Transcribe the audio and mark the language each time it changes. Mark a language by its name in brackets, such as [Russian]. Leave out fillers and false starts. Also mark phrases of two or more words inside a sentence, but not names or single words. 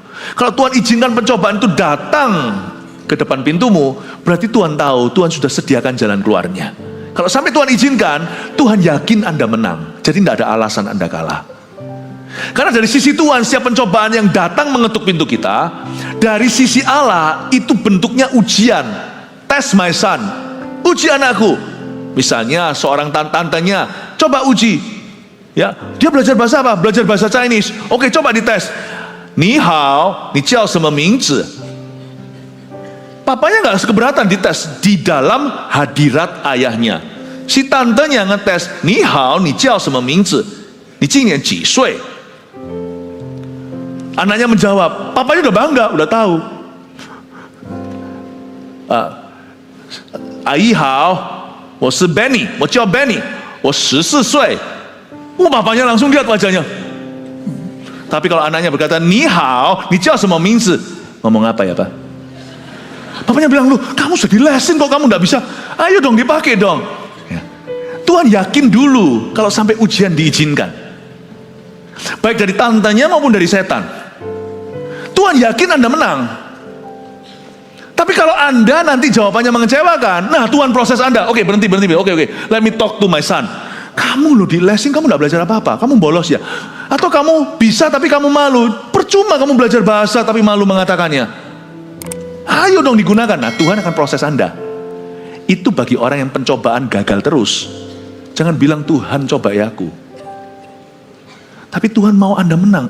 [Indonesian] Kalau Tuhan izinkan pencobaan itu datang ke depan pintumu, berarti Tuhan tahu, Tuhan sudah sediakan jalan keluarnya. Kalau sampai Tuhan izinkan, Tuhan yakin Anda menang. Jadi tidak ada alasan Anda kalah. Karena dari sisi Tuhan, setiap pencobaan yang datang mengetuk pintu kita, dari sisi Allah, itu bentuknya ujian. [English] Test my son, [Indonesian] uji anakku. Misalnya seorang tantenya, coba uji. Ya, dia belajar bahasa apa? Belajar bahasa Chinese. Oke, coba dites. [Chinese] Ni hao, ni jiao seme mingzi. [Indonesian] Papanya gak keberatan dites di dalam hadirat ayahnya. Si tantenya ngetes, [Chinese] ni hao, ni jiao seme mingzi, ni jinian ji sui. [Indonesian] Anaknya menjawab, papanya udah bangga, udah tahu. [Chinese] Ayi hao, wo shi Benny, wo jiao Benny, wo 14 岁. [Indonesian] Papanya langsung lihat wajahnya. Tapi kalau anaknya berkata, ni hao, ni jiao seme mingzi, ngomong apa ya Pak? Papanya bilang, lu kamu sudah dilesin kok kamu gak bisa. Ayo dong dipakai dong ya. Tuhan yakin dulu kalau sampai ujian diizinkan. Baik dari tantenya maupun dari setan. Tuhan yakin Anda menang. Tapi kalau Anda nanti jawabannya mengecewakan, nah Tuhan proses Anda. Oke, berhenti. Oke. [English] Let me talk to my son. [Indonesian] Kamu loh di lesing, kamu gak belajar apa-apa. Kamu bolos ya. Atau kamu bisa tapi kamu malu. Percuma kamu belajar bahasa tapi malu mengatakannya. Ayo dong digunakan. Nah Tuhan akan proses Anda. Itu bagi orang yang pencobaan gagal terus. Jangan bilang Tuhan cobai aku. Tapi Tuhan mau Anda menang.